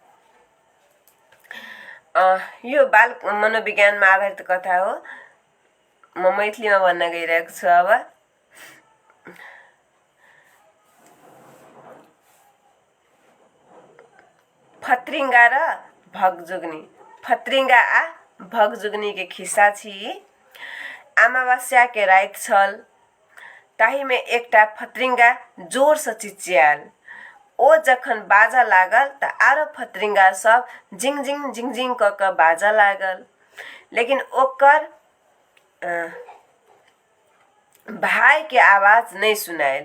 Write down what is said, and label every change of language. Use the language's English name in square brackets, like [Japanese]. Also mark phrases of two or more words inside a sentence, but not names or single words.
[Nepali] यो बाल मनोविज्ञानमा आधारित कथा हो। म मैथिलीमा भन्न गइरहेको छु। अब फत्रिंगा र भगजुगनी। [Maithili] फत्रिंगा आ भगजुगनी के खिस्सा छी। अमावस्या के रात छल, ताही में एकटा फत्रिंगा जोर से चिचियाल। ओ जखन बाजा लागल त आरो फत्रिंगा सब झिंग झिंग क बाजा लागल, लेकिन ओकर भाई के आवाज नहीं सुनायल।